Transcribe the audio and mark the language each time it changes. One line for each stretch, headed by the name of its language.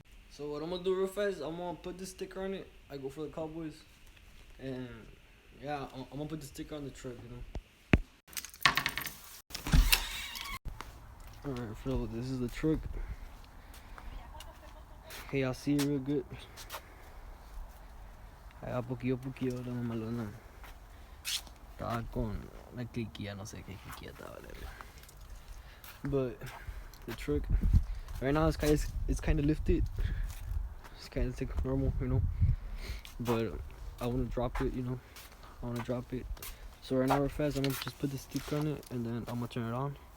English: So what I'm gonna do real fast, I'm gonna put this sticker on it. I go for the Cowboys, and yeah, I'm gonna put the sticker on the truck. Alright, so this is the truck. Okay, y'all see it real good.
Spanish: Allá poquillo la mamalona. Estaba con la cliquilla, no sé qué cliquilla estaba, whatever.
English: But the truck right now it's kind of lifted. It's kind of like normal. But I want to drop it. I want to drop it. So right now real fast, I'm gonna just put the sticker on it and then I'm gonna turn it on.